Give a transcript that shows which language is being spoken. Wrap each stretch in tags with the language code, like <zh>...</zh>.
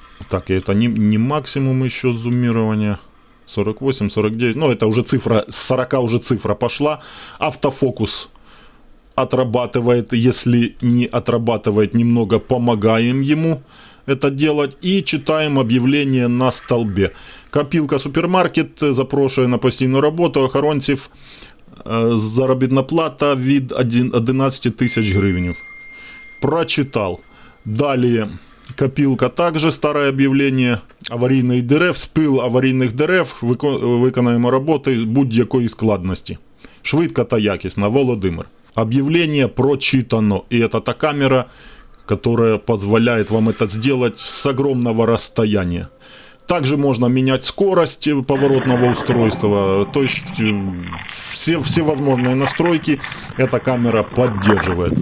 <ru>Так, это не максимум еще зумирования. 48, 49, это уже цифра, с 40 уже цифра пошла. Автофокус отрабатывает, если не отрабатывает немного, помогаем ему это делать. И читаем объявление на столбе.</ru> <uk>Копилка супермаркет, запрошує на постійну роботу, охоронців, заробітна плата від 11 тисяч гривень.</uk> <ru>Прочитал. Далее копилка, также старое объявление.</ru> <uk>Аварійний дерев, спил аварійних дерев, виконаємо роботи будь-якої складності. Швидко та якісно. Володимир.</uk> <ru>Объявление прочитано. И это та камера, которая позволяет вам это сделать с огромного расстояния. Также можно менять скорость поворотного устройства. То есть все возможные настройки эта камера поддерживает.</ru>